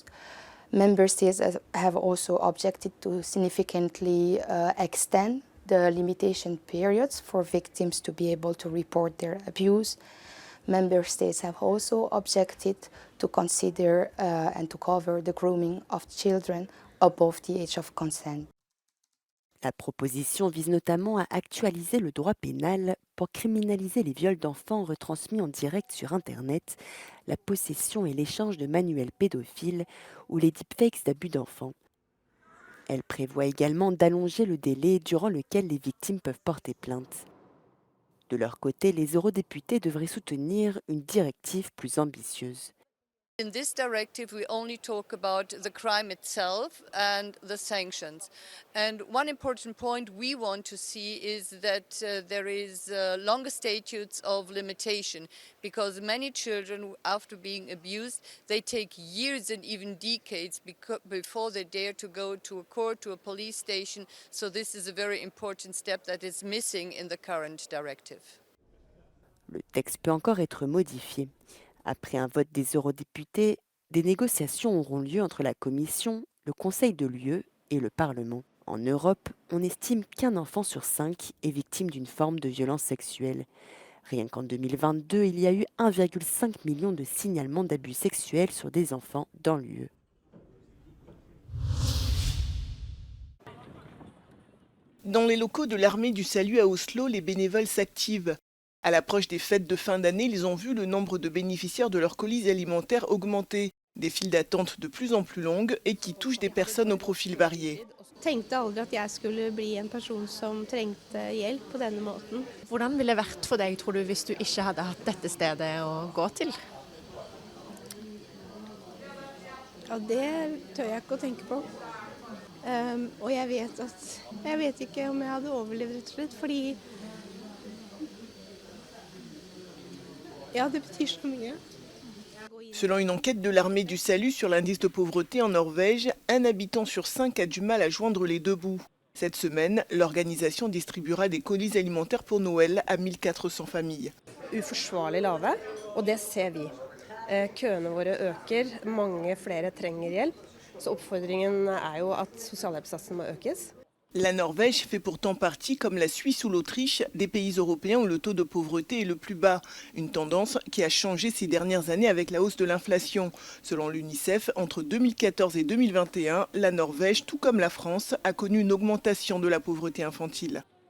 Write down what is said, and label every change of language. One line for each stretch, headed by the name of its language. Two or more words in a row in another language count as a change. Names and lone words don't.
English: Member states have also objected to significantly extend the limitation periods for victims to be able to report their abuse. Member states have also objected to consider and to cover the grooming of children above the age of consent.
French: La proposition vise notamment à actualiser le droit pénal pour criminaliser les viols d'enfants retransmis en direct sur Internet, la possession et l'échange de manuels pédophiles ou les deepfakes d'abus d'enfants. Elle prévoit également d'allonger le délai durant lequel les victimes peuvent porter plainte. De leur côté, les eurodéputés devraient soutenir une directive plus ambitieuse.
English: In this directive, we only talk about the crime itself and the sanctions. And one important point we want to see is that there is longer statutes of limitation, because many children, after being abused, they take years and even decades before they dare to go to a court, to a police station. So this is a very important step that is missing in the current directive.
French: Le texte peut encore être modifié. Après un vote des eurodéputés, des négociations auront lieu entre la Commission, le Conseil de l'UE et le Parlement. En Europe, on estime qu'un enfant sur 5 est victime d'une forme de violence sexuelle. Rien qu'en 2022, il y a eu 1,5 million de signalements d'abus sexuels sur des enfants dans l'UE. Dans les locaux de l'armée du salut à Oslo, les bénévoles s'activent. À l'approche des fêtes de fin d'année, ils ont vu le nombre de bénéficiaires de leurs colis alimentaires augmenter. Des files d'attente de plus en plus longues et qui touchent des personnes au profil varié.
Norwegian: Tenkte aldri at jeg skulle bli en person som trengte hjelp på denne måten. Hvordan ville det vært for deg, tror du, hvis du ikke hadde hatt dette stedet å gå til? Ja, det tør jeg ikke å tenke på. Og jeg vet ikke om jeg hadde overlevd, rett og slett, fordi ja, det betyr så mye.
French: Selon une enquête de l'armée du salut sur l'indice de pauvreté en Norvège, un habitant sur 5 a du mal à joindre les deux bouts. Cette semaine, l'organisation distribuera des colis alimentaires pour Noël à 1400 familles.
Norwegian: Uforsvarlig lave, og det ser vi. Køene våre øker, mange flere trenger hjelp, så oppfordringen jo at sosialhjelpssatsen må økes.
French: La Norvège fait pourtant partie, comme la Suisse ou l'Autriche, des pays européens où le taux de pauvreté est le plus bas. Une tendance qui a changé ces dernières années avec la hausse de l'inflation. Selon l'UNICEF, entre 2014 et 2021, la Norvège, tout comme la France, a connu une augmentation de la pauvreté infantile.